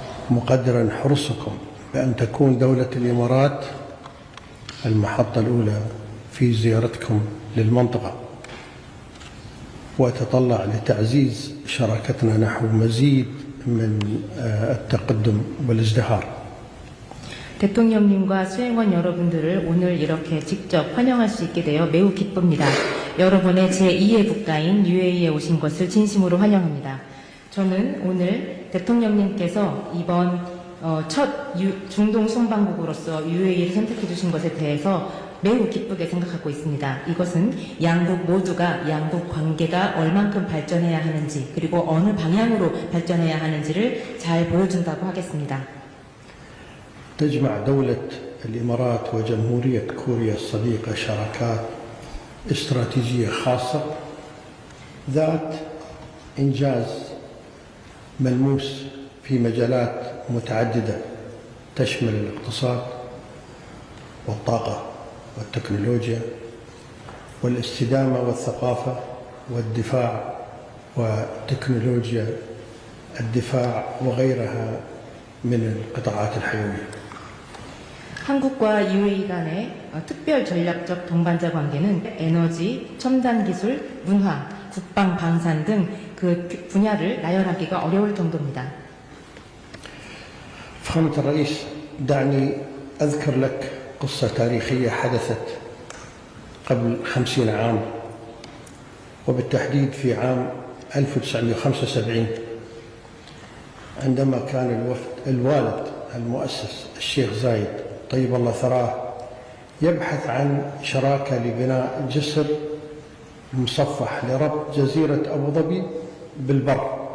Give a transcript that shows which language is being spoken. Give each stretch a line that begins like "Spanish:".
Arabic: مقدرا حرصكم بأن تكون دولة الإمارات المحطة الأولى في زيارتكم للمنطقة، وأتطلع لتعزيز شراكتنا نحو مزيد من التقدم والازدهار.
Korean: 대통령님과 수행원 여러분들을 오늘 이렇게 직접 환영할 수 있게 되어 매우 기쁩니다. 여러분의 제2의 국가인 UAE에 오신 것을 진심으로 환영합니다. 저는 오늘 대통령님께서 이번 첫 중동 순방국으로서 UAE를 선택해 주신 것에 대해서 매우 기쁘게 생각하고 있습니다. 이것은 양국 모두가 양국 관계가 얼만큼 발전해야 하는지, 그리고 어느 방향으로 발전해야 하는지를 잘 보여준다고 하겠습니다.
Arabic: تجمع دولة الإمارات وجمهورية كوريا الصديقة شراكات استراتيجية خاصة ذات إنجاز ملموس في مجالات متعددة تشمل الاقتصاد والطاقة والتكنولوجيا والاستدامة والثقافة والدفاع وتكنولوجيا الدفاع وغيرها من القطاعات الحيوية.
Korean: 한국과 UAE 간의 특별 전략적 동반자 관계는 에너지, 첨단 기술, 문화, 국방, 방산 등 그 분야를 나열하기가 어려울 정도입니다.
Arabic: فخامة الرئيس، دعني أذكر لك قصة تاريخية حدثت قبل 50 عام، وبالتحديد في عام 1975 عندما كان الوالد المؤسس الشيخ زايد طيب الله ثراه يبحث عن شراكة لبناء جسر مصفح لربط جزيرة أبو ظبي بالبر.